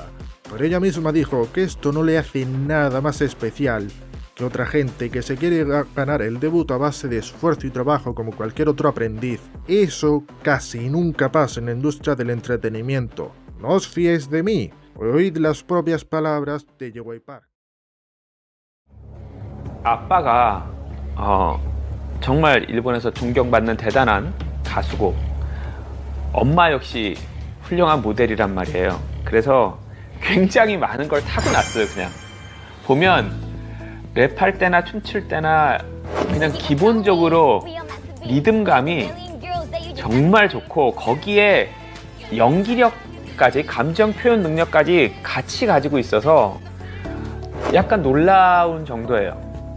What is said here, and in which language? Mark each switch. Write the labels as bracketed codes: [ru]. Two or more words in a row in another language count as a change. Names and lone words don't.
[es] Pero ella misma dijo que esto no le hace nada más especial que otra gente que se quiere ganar el debut a base de esfuerzo y trabajo como cualquier otro aprendiz. Eso casi nunca pasa en la industria del entretenimiento. No os fiéis de mí, oíd las propias palabras de JY Park. [ko] 아빠가 정말 일본에서 존경받는 대단한 가수고 엄마 역시 훌륭한 모델이란 말이에요. 그래서 굉장히 많은 걸 타고났어요. 그냥 보면 랩할 때나 춤출 때나 그냥 기본적으로 리듬감이 정말 좋고 거기에 연기력까지 감정 표현 능력까지 같이 가지고 있어서 약간 놀라운 정도예요.